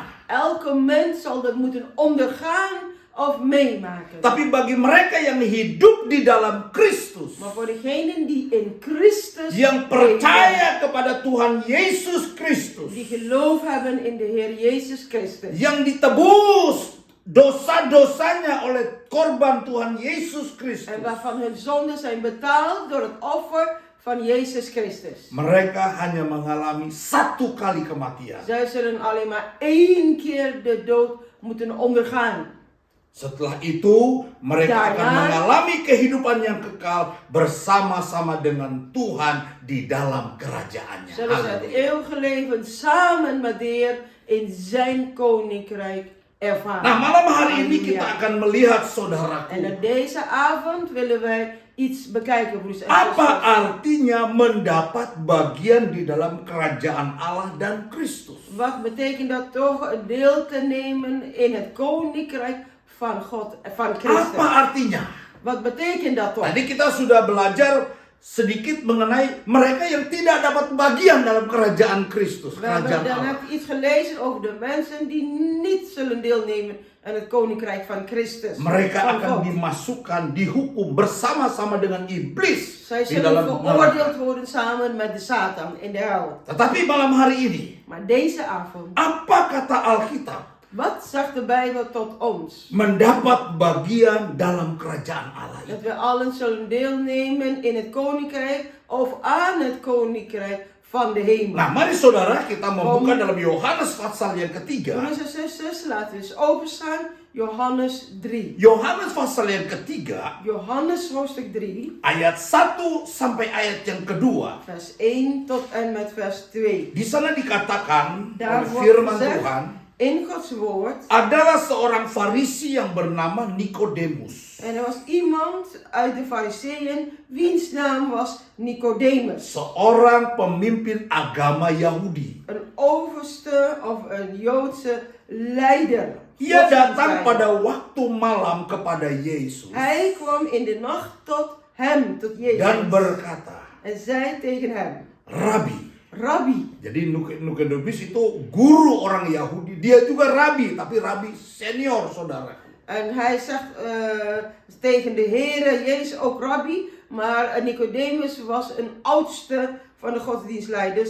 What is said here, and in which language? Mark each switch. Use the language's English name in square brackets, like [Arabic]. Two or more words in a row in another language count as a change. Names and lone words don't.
[Dutch] Elke mens zal dat moeten ondergaan of meemaken. [Indonesian] Tapi bagi mereka yang hidup di dalam Kristus, [Dutch] Maar voor degenen die in Christus [Indonesian] yang [Dutch] leven, [Indonesian] percaya kepada Tuhan Yesus Kristus, [Dutch] die geloof hebben in de Heer Jezus Christus, [Indonesian] yang ditebus dosa-dosanya oleh korban Tuhan Yesus Kristus, [Dutch] en waarvan hun zonden zijn betaald door het offer van Jezus Christus. [Indonesian] mereka hanya mengalami satu kali kematian. [Dutch] Zij zullen alleen maar één keer de dood moeten ondergaan. [Indonesian] Setelah itu mereka akan Jangan. mengalami kehidupan yang kekal bersama-sama dengan Tuhan di dalam kerajaannya. [Dutch] Zullen ze het [Indonesian] Haleluya. [Dutch] eeuwige leven samen met de Heer in zijn koninkrijk ervaren. [Indonesian] Nah, malam hari ini [Dutch] Halleluja. [Indonesian] kita akan melihat, [Dutch] En [Indonesian] saudaraku, [Dutch] op deze avond willen wij iets bekijken, broers en [Indonesian] apa [Dutch] zusters. [Indonesian] artinya mendapat bagian di dalam kerajaan Allah dan Kristus. [Dutch] Wat betekent dat toch een deel te nemen in het koninkrijk van God, van Christus? [Indonesian] Apa artinya? [Dutch] Wat betekent dat toch? [Indonesian] Tadi kita sudah belajar sedikit mengenai mereka yang tidak dapat bagian dalam kerajaan Kristus, [Dutch] We hebben [Indonesian] kerajaan dan Allah. [Dutch] net iets gelezen over de mensen die niet zullen deelnemen aan het koninkrijk van Christus. [Indonesian] Mereka [Dutch] van [Indonesian] akan [Dutch] God. [Indonesian] dimasukkan, dihukum bersama-sama dengan iblis [Dutch] Zij [Indonesian] di [Dutch] zullen [Indonesian] dalam [Dutch] veroordeeld [Indonesian] neraka. [Dutch] worden samen met de Satan in de hel. [Indonesian] Tetapi malam hari ini, [Dutch] Maar deze avond, [Indonesian] apa kata Alkitab? [Dutch] wat zegt de Bijbel tot ons? [Indonesian] Mendapat bagian dalam kerajaan Allah [Dutch] Dat [Indonesian] itu. [Dutch] we allen zullen deelnemen in het koninkrijk of aan het koninkrijk van de hemel. [Indonesian] Nah, mari saudara kita membuka dalam Yohanes pasal yang ketiga. [Dutch] Broeders en zusters, laten we eens openstaan. Johannes 3. [Indonesian] Yohanes pasal yang ketiga, [Dutch] Johannes hoofdstuk 3, [Indonesian] ayat 1 sampai ayat yang kedua. [Dutch] vers 1 tot en met vers 2. [Indonesian] Di sana dikatakan [Dutch] Daar [Indonesian] oleh [Dutch] wordt [Indonesian] firman [Dutch] gezegd [Indonesian] Tuhan, [Dutch] in Gods woord. [Indonesian] adalah seorang Farisi yang bernama Nikodemus. [Dutch] En er was iemand uit de Fariseeën wiens naam was Nicodemus. [Indonesian] Seorang pemimpin agama Yahudi. [Dutch] Een overste of een Joodse leider. [Indonesian] Ia datang [Dutch] Godsdienstleider. [Indonesian] pada waktu malam kepada Yesus [Dutch] Hij kwam in de nacht tot hem, tot Jezus. [Indonesian] dan berkata, [Dutch] En zei tegen hem, [Indonesian] Rabi. [Dutch] Rabbi. [Indonesian] Jadi Nikodemus itu guru orang Yahudi. Dia juga rabi, tapi rabi senior, saudara. [Dutch] En hij zegt tegen de Heere Jezus ook Rabbi. Maar Nicodemus was een oudste van de godsdienstleiders.